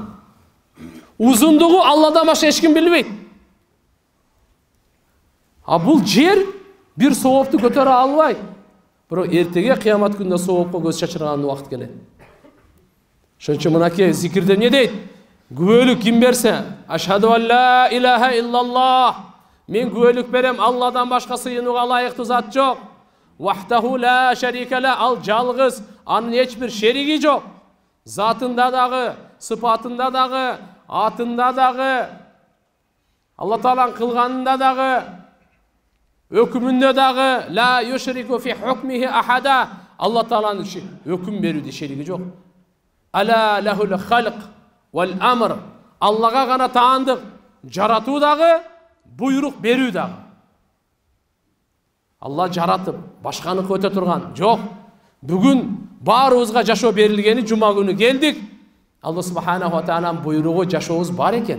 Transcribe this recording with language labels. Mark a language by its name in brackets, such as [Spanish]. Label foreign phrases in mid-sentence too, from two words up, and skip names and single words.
[Kyrgyz] Узундугу Алладан башка эч ким билбейт. А бул жер бир соопту көтөрө албайт. Бирок эртеге кыямат күнүндө соопко көз чачырган убакыт келет. Ошон үчүн мынакей зикирде эмне дейт? Күбөлүк ким берсе, [Arabic] أشهد أن لا إله إلا الله, [Kyrgyz] мен күбөлүк берем, Алладан башка сыйынууга ылайыктуу зат жок. [Arabic] وحده لا شريك له, [Kyrgyz] ал жалгыз, анын эч бир шериги жок. Затында дагы, сыпатында дагы, атында дагы, Алла тааланын кылганында дагы, өкүмүндө дагы, [Arabic] لا يشرك في حكمه أحدا, [Kyrgyz] Алла тааланын өкүм берүүдө шериги жок. [Arabic] ألا له الخلق والأمر, [Kyrgyz] Аллага гана таандык, жаратуу дагы, буйрук берүү дагы. Алла жаратып, башканы көтө турган жок. Бүгүн баарыбызга жашоо берилгени, жума күнү келдик. Алла [Arabic] سبحانه وتعالى [Kyrgyz] буйругу жашообуз бар экен.